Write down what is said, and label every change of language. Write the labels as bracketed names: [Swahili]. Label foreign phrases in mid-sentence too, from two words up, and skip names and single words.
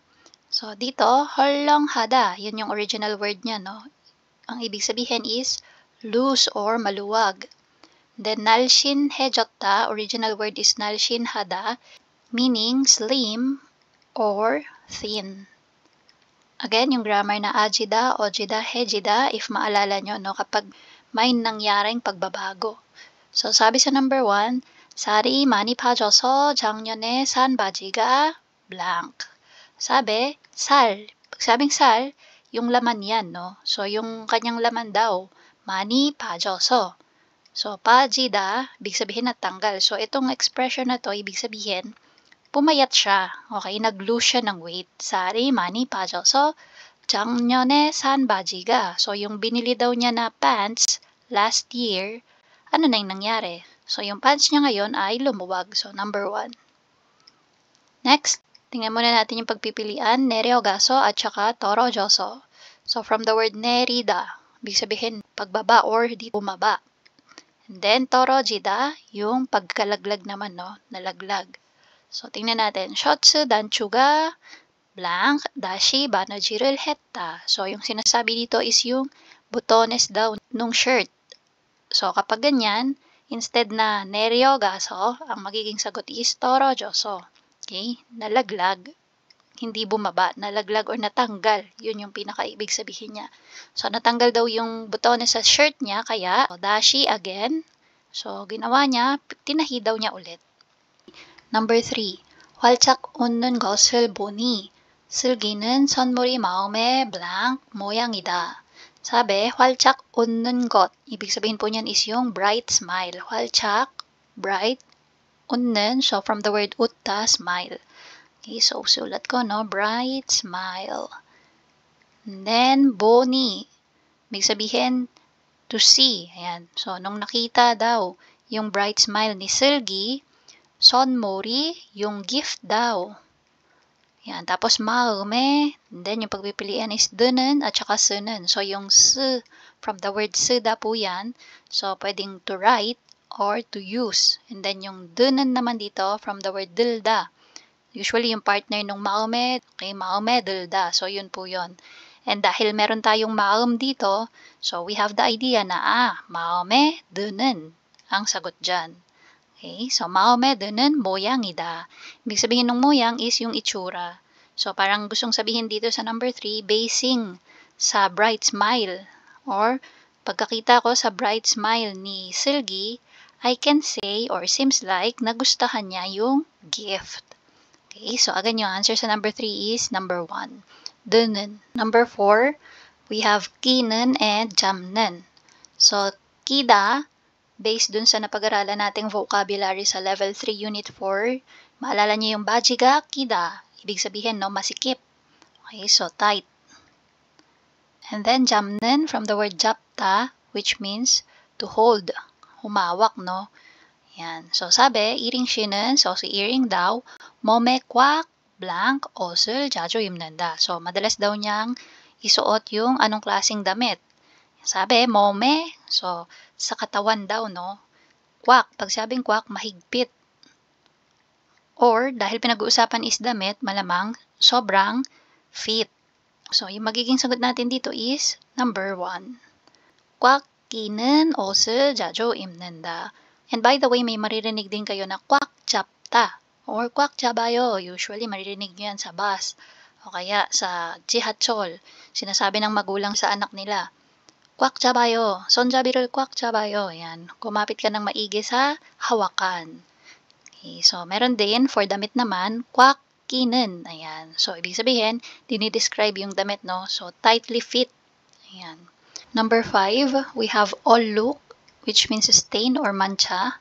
[Filipino] So, dito, 헐렁하다. Yun yung original word niya, no? Ang ibig sabihin [English] is loose or [Filipino] maluwag. [English] Then, 날씬해졌다, original word is 날씬하다, meaning slim or thin. Again, [Filipino] yung grammar na ajida, ojida, hejida, if maalala nyo, no, kapag may nangyaring pagbabago. So, sabi sa number 1, [Korean] 살이 많이 빠져서 작년에 산 바지가 blank. [Filipino] Sabi, sal. Pag sabing sal, yung laman yan, no? So, yung kanyang laman daw, [Korean] 많이 빠져서. [Filipino] So, pajida, ibig sabihin natanggal. So, itong expression na to, ibig sabihin, pumayat siya. Okay, nag-lose siya ng weight. [Korean] 살이 많이 빠져서 작년에 산 바지가. [Filipino] So, yung binili daw niya na pants [English] last year, [Filipino] ano na yung nangyari? So, yung pants niya ngayon ay lumuwag. So, number 1. Next, tingnan muna natin yung pagpipilian, 내려가서 at saka 떨어져서. [English] So, from the word 내리다, [Filipino] ibig sabihin, pagbaba or di bumaba. And then, 떨어지다, yung pagkalaglag naman, no? Nalaglag. So, tingnan natin. [Korean] 쇼츠 단추가 blank dashi 바느질을 했다. [Filipino] So, yung sinasabi dito is yung butones daw nung shirt. So, kapag ganyan, instead na 내려가서, ang magiging sagot is 떨어져서. Okay? Nalaglag. Hindi bumaba. Nalaglag or natanggal. Yun yung pinakaibig sabihin niya. So, natanggal daw yung butones sa shirt niya, kaya dashi again. So, ginawa niya, tinahi daw niya ulit. [English] Number 3. [Korean] 활짝 웃는 것을 보니 슬기는 선물이 마음에 blank 모양이다. [Filipino] Sabi, [Korean] 활짝 웃는 것. [Filipino] Ibig sabihin po niyan is yung [English] bright smile. [Korean] 활짝, bright, 웃는. [English] So, from the word 웃다, smile. [Filipino] Okay, so sulat ko, [English] no? Bright smile. And then, [Korean] 보니. [Filipino] Ibig sabihin, [English] to see. [Filipino] Ayan. So, nung nakita daw yung [English] bright smile [Filipino] ni Silgi, 선물이, yung gift daw. Yan. Tapos, 마음에, and then yung pagpipilian is 드는 at saka 쓰는. So, yung 쓰, [English] from the word [Filipino] 쓰다 po yan. So, pwedeng [English] to write or to use. And then, [Filipino] yung 드는 naman dito, [English] from the word 들다. Usually, [Filipino] yung partner nung 마음에, okay, [Korean] 마음에 들다. [Filipino] So, yun po yun. And dahil meron tayong 마음 dito, [English] so we have the idea na, [Korean] 마음에 드는 [Filipino] ang sagot dyan. [Korean] Okay, so 마음에 드는 모양이다. [Filipino] Ibig sabihin ng moyang is yung itsura. So parang gustong sabihin dito sa number 3, basing sa [English] bright smile [Filipino] or pagkakita ko sa [English] bright smile [Filipino] ni Silgi, [English] I can say or seems like [Filipino] nagustuhan niya yung [English] gift. Okay, so again yung answer sa number 3 is number 1. 드는. Number 4, we have 끼는 and 잡는. [Filipino] So 끼다, based dun sa napag-aralan nating vocabulary sa [English] level 3 unit 4, [Filipino] maalala niyo yung bajiga, kida. Ibig sabihin, no, masikip. [English] Okay, so tight. And then, 잡는, from the word 잡다, which means to hold, [Filipino] humawak, no? Yan. So, sabi, earring 신은, so si earring daw, [Korean] 몸에 꽉, blank, 옷을 자주 입는다. [Filipino] So, madalas daw niyang isuot yung anong klaseng damit. Sabi, 몸에, so, sa katawan daw, no? Kwak. Pag sabing kwak, mahigpit. Or, dahil pinag-uusapan is damit, malamang, sobrang fit. So, yung magiging sagot natin dito is number 1. [Korean] 꽉 끼는 옷을 자주 입는다. [English] And by the way, [Filipino] may maririnig din kayo na [Korean] 꽉 잡다 [Filipino] or [Korean] 꽉 잡아요. [Filipino] Usually, maririnig nyo yan sa bus o kaya sa 지하철. Sinasabi ng magulang sa anak nila, [Korean] 꽉 잡아요. 손잡이를 꽉 잡아요. [Filipino] Ayan. Kumapit ka ng maigi sa hawakan. Okay, so, meron din, for damit naman, [Korean] 꽉 끼는. [Filipino] Ayan. So, ibig sabihin, dinidescribe yung damit, no? [English] So, tightly fit. Ayan. Number 5, we have 얼룩, which means stain or mancha.